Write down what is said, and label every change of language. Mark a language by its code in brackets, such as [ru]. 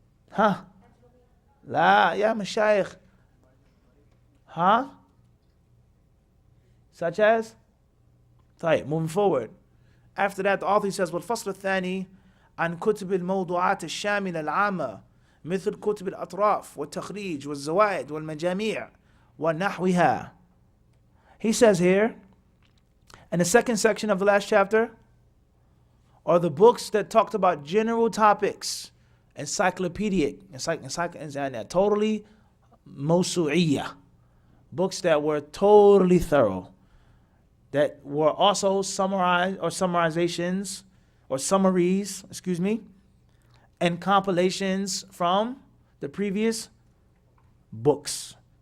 [ar] Huh? La, ya mashayikh. Huh? [en] Such as? طيب, moving forward. After that, the author says, [ar] والفصل الثاني عن كتب الموضوعات الشاملة العامة مثل كتب الأطراف والتخريج والزوائد والمجاميع ونحوها. [en] He says here, in the second section of the last chapter, or the books that talked about general topics, encyclopedic, and totally mawsu'iyah, books that were totally thorough, that were also summarized or summarizations or summaries, and compilations from the previous books.